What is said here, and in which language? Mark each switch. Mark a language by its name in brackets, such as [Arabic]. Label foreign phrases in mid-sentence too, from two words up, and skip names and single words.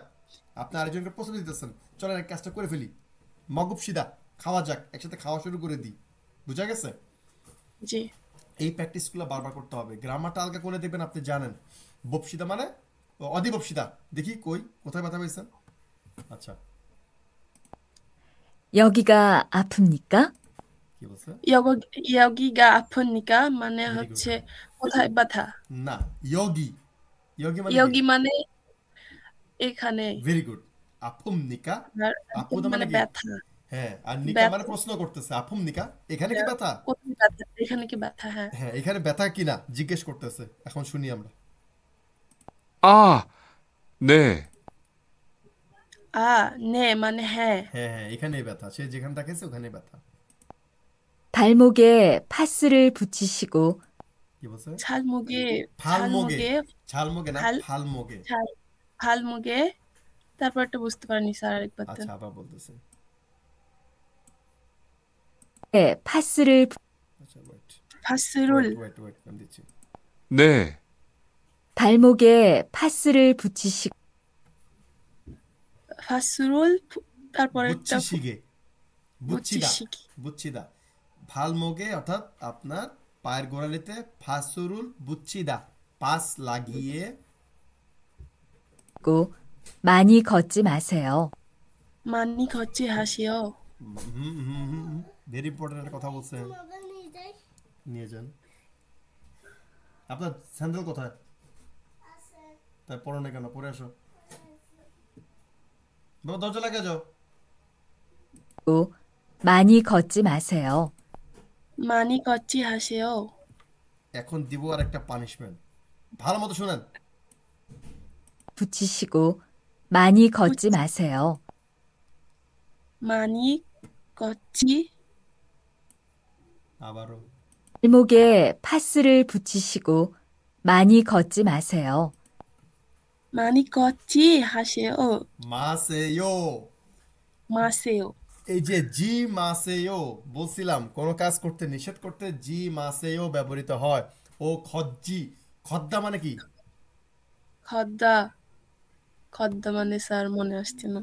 [Bangla] আপনি আরেকজনকে প্রস্তাব দিতেছেন, চলেন এক কাজটা করে ফেলি। মগুপসিদা খাওয়া যাক, একসাথে খাওয়া শুরু করে দিই। বুঝা গেছে? জি। এই প্র্যাকটিসগুলো বারবার করতে হবে। গ্রামারটা আলগা করে দেখবেন আপনি জানেন। বপসিদা মানে অধিবপসিদা। দেখি কই কোথায় ব্যথা পেয়েছেন? আচ্ছা, [Korean] 여기가 아픕니까? [Bangla] কি বলছে? 여기가 아프니까 মানে ভেরি গুড। হচ্ছে কোথায় ব্যথা। না, ইয়োগি, ইয়োগি মানে কি? ইয়োগি মানে এখানে, ভেরি গুড। আফুম নিকা, আর আপুদা মানে মানে কি? ব্যথা। হ্যাঁ, আর নিকা মানে ব্যথা প্রশ্ন করতেছে, [Korean] 아픕 니까 [Bangla] এখানে কি ব্যথা? কোথায় ব্যথা, এখানে কি ব্যথা? হ্যাঁ। হ্যাঁ, এখানে ব্যথা কিনা জিজ্ঞেস করতেছে। এখন শুনি আমরা। [Korean] 아, 네. [Bangla] নে মানে হ্যাঁ। হ্যাঁ হ্যাঁ, এখানেই ব্যথা, সে যেখানে দেখেছে ওখানেই ব্যথা। [Korean] 발목에 파스를 붙이시고 [Bangla] কি বলছে? ঝালমুগে, ফালমোগে, ঝালমুগে, ঝালমোগে না ভাল ফালমোগে। ঝাল ফালমুগে, তারপর একটা বুঝতে পারিনি স্যার, আরেকবার দেন। আচ্ছা, আবার বলতেছে। [Korean] 파스를 [Bangla] আচ্ছা, ওয়েট ফাসরুল, ওয়েট ওয়েট ওয়েট, আমি দিচ্ছি। [Korean] 네. 발목에 파스를 붙이시고 [Bangla] ফাসরুল, তারপর একটা বুচ্ছি শিগে, বুচ্ছিদা, বুচিশিকি। বুচ্ছিদা। ফালমোগে অর্থাৎ আপনার পায়ের গোড়ালিতে [Korean] 파스를 붙이다, [Bangla] পাস লাগিয়ে। [Korean] 많이 걷지 마세요. 많이 걷지 하시오. [Bangla] ভেরি ইম্পর্টেন্ট একটা কথা বলছেন। নিয়ে যান। আপনার স্যান্ডেল কোথায়? তাই পড়ো না কেন? পরে আসো। বাবা দরজা লাগিয়ে যাও। [Korean] 많이 걷지 마세요. 많이 걷지 하시오. [Bangla] এখন দিব আর একটা পানিশমেন্ট, ভালো মতো শুনেন। [Korean] 붙이시고 많이 걷지 마세요. 많이 걷지, [Bangla] আবারও। [Korean] 발목에 파스를 붙이시고 많이 걷지 마세요. 많이 걷지 하시오. [Bangla] মাসেয়ো, মাসেও। এই যে [Korean] 지 마세요 [Bangla] বলছিলাম, কোন কাজ করতে নিষেধ করতে [Korean] 지 마세요 [Bangla] ব্যবহৃত হয়। ও খজ্জি, খদ্দা মানে কি? খদ্দা, খদ্দা মানে স্যার মনে আসছে না।